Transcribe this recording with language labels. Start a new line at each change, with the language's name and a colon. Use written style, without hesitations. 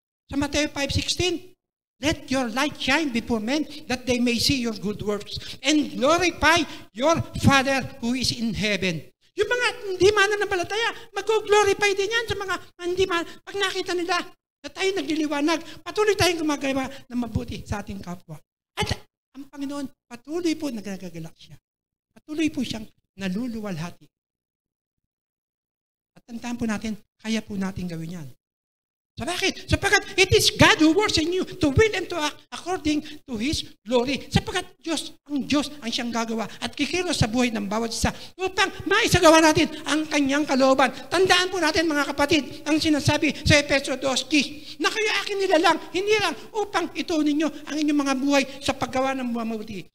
English: Sa Matthew 5:16, let your light shine before men that they may see your good works and glorify your Father who is in heaven.
Filipino: Yung mga hindi mananampalataya, mag-glorify din yan sa mga hindi pag nakita nila na tayo nagliliwanag, patuloy tayong gumagawa ng mabuti sa ating kapwa. At ang Panginoon, patuloy po nagagagalak siya. Patuloy po siyang naluluwalhati. At tandaan po natin, kaya po natin gawin yan. So bakit?
English: Sapagkat it is God who works in you to will and to act according to His glory.
Filipino: Sapagkat Diyos ang siyang gagawa at kikilos sa buhay ng bawat isa upang maisagawa natin ang kanyang kalooban. Tandaan po natin mga kapatid, ang sinasabi sa Efeso 2:10, na kayo akin nilalang, hindi lang upang ito ninyo ang inyong mga buhay sa paggawa ng mabuti.